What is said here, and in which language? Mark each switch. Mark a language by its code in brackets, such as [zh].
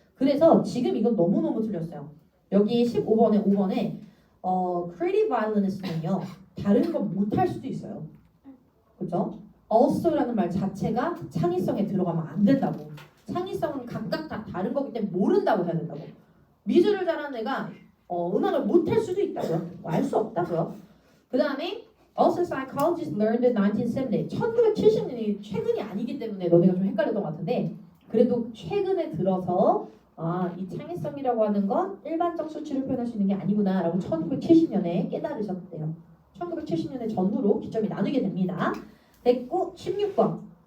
[ko] 그래서 지금 이건 너무너무 틀렸어요. 여기 15번에 5번에 [en] creative violinist [ko] 는요. 다른 건 못할 수도 있어요. 그죠? also라는 말 자체가 창의성에 들어가면 안 된다고. 창의성은 각각 다 다른 거기 때문에 모른다고 해야 된다고. 미술을 잘하는 애가 음악을 못할 수도 있다고요. 알 수 없다고요. 그 다음에 [en] also psychologists learned in 1970. [ko] 1970년이 최근이 아니기 때문에 너네가 좀 헷갈렸던 것 같은데 그래도 최근에 들어서 이 창의성이라고 하는 건 일반적 수치를 표현할 수 있는 게 아니구나라고 1970년에 깨달으셨대요. 1970년에 전후로 기점이 나누게 됩니다. 됐고 16번.